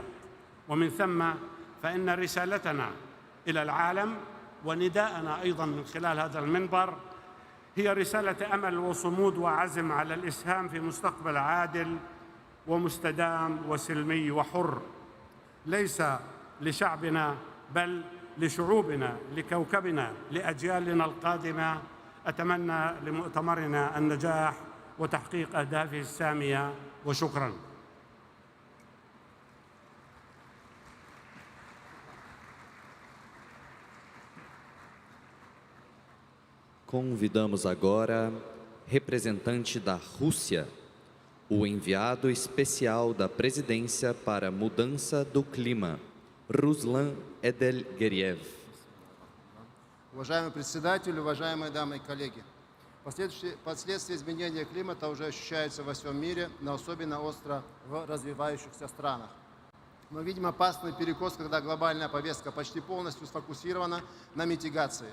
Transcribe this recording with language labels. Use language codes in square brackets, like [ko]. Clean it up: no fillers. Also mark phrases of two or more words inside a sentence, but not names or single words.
[ar] ومن ثم فإن رسالتنا إلى العالم ونداءنا أيضاً من خلال هذا المنبر هي رسالة أمل وصمود وعزم على الإسهام في مستقبل عادل ومستدام وسلمي وحر، ليس لشعبنا بل لشعوبنا، لكوكبنا، لأجيالنا القادمة. أتمنى لمؤتمرنا النجاح وتحقيق أهدافه السامية، وشكراً. [pt] Convidamos agora representante da Rússia, o enviado especial da Presidência para a Mudança do Clima, Ruslan Edelgeriev. [ru] Уважаемый председатель, уважаемые дамы и коллеги, последствия изменения климата уже ощущаются во всем мире, но особенно остро в развивающихся странах. Мы видим опасный перекос, когда глобальная повестка почти полностью сфокусирована на митигации.